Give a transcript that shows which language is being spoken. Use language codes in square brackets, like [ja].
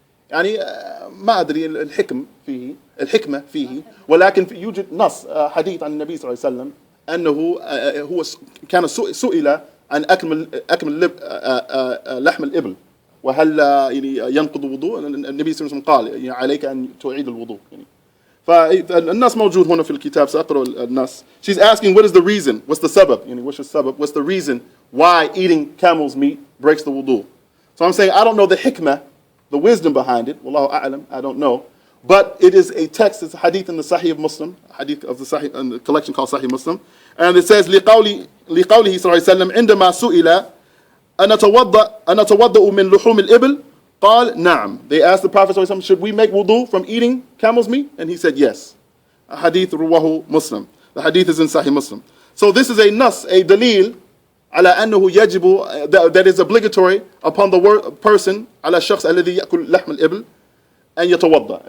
[ar] يعني ما أدري الحكمة فيه ولكن يوجد نص حديث عن النبي صلى الله عليه وسلم أنه هو كان سئل عن أكل لحم الإبل وهل يعني ينقض وضوء. النبي صلى الله عليه وسلم قال يعني عليك أن تعيد الوضوء يعني. فالنص موجود هنا في الكتاب سأقرأ النص. [en] She's asking what is the reason, what's the sabab, يعني what's the reason why eating camel's meat breaks the wudu. So I'm saying I don't know the hikmah, the wisdom behind it, wallahu a'lam, I don't know. But it is a text, it's a hadith in the Sahih of Muslim, hadith of the Sahih, in the collection called Sahih Muslim. And it says, [ar] لقوله صلى الله عليه وسلم عندما سئل أنتوضأ من لحوم الإبل قال نعم. [en] They asked the Prophet صلى الله عليه وسلم, should we make wudu from eating camel's meat? And he said yes. A hadith رواه Muslim. The hadith is in Sahih Muslim. So this is a nas, a dalil, [ar] على أنه يجب, [en] that is obligatory upon the person, [ar] على الشخص الذي يأكل لحم الإبل [en] and yatawadda.